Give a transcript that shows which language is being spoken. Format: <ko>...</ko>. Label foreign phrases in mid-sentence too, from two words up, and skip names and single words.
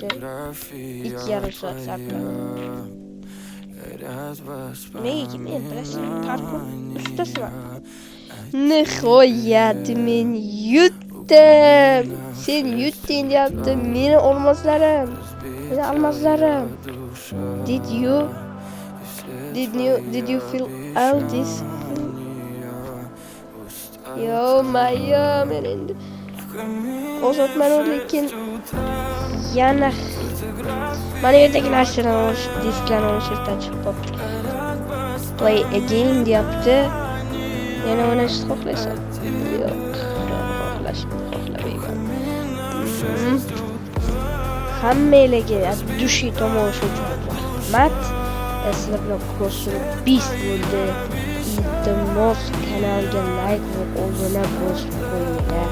<uz>2,5 soat sarfladim. Men bilasizmi, parkour ustasiman. Nihoyat men yutdim. Sen yutding deyapti, meni olmoslarim. Meni almazlarim.</uz> <en>Did you feel all this? Yo, Maya,</en> <uz>men endi ozodman, lekin yana mana yerdagi narsalarni disklarni o'chirib chiqib qolibdi.</uz> <en>Play again deyapti.</en> <uz>Yana o'ynashni xohlaysan? Yo'q, xohlamayman. Hammalarga dushi tomosha uchun rahmat. Sizlar bilan ko'rishib beast bo'ldi. Iltimos kanalga like va obuna bosib qo'yinglar.</uz>